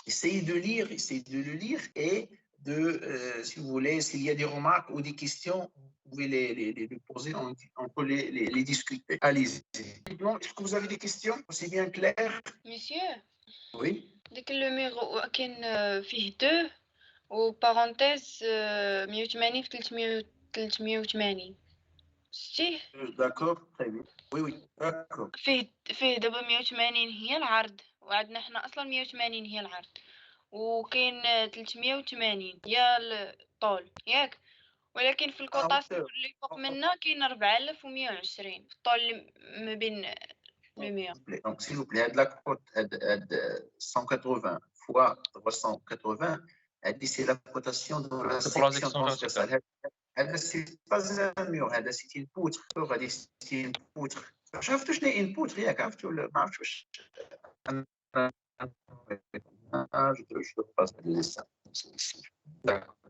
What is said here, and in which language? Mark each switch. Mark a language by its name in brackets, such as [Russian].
[French] Essayez de le lire et si vous voulez, s'il y a des remarques ou des questions, vous pouvez les poser, on peut les discuter. Allez-y. Est-ce que vous avez des questions? C'est bien clair? Monsieur, Oui. [Arabic] ديك النيميرو كاين فيه 2 وبارونتيز 180 في 380 شتيه [French] D'accord, très bien. Oui, oui, d'accord. [Arabic] فيه دابا 180 هي العرض وعندنا حنا اصلا 180 هي العرض وكاين 380 هي الطول ياك ولكن في الكوطاسيون اللي فوق منا كاين 4120 في الطول اللي ما بين لو [French] Donc, s'il vous plaît, de la cote de 180 fois 380, c'est la cotation de la section transversale. C'est pas un mur, c'est une poutre. C'est une poutre. [Arabic] شفتوا شنو [French] une poutre [Arabic] ياك عرفتوا ولا ما عرفتش واش [French] je te passe le dessin. D'accord.